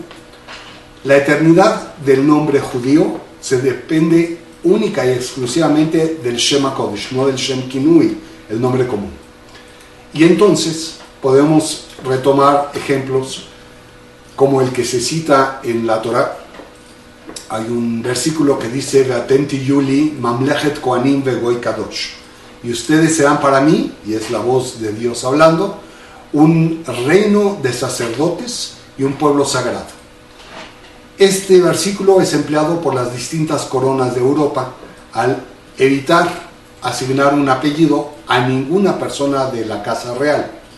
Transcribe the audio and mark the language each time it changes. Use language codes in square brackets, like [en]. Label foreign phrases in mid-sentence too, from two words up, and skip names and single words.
[es] La eternidad del nombre judío se depende única y exclusivamente del [he] שם קודש, [es] no del [he] שם כינוי, [es] el nombre común. Y entonces podemos retomar ejemplos como el que se cita en la Torá. Hay un versículo que dice [he] ואתם תהיו לי ממלכת כהנים וגוי קדוש, [es] y ustedes serán para mí, y es la voz de Dios hablando, un reino de sacerdotes y un pueblo sagrado. Este versículo es empleado por las distintas coronas de Europa al evitar asignar un apellido a ninguna persona de la casa real.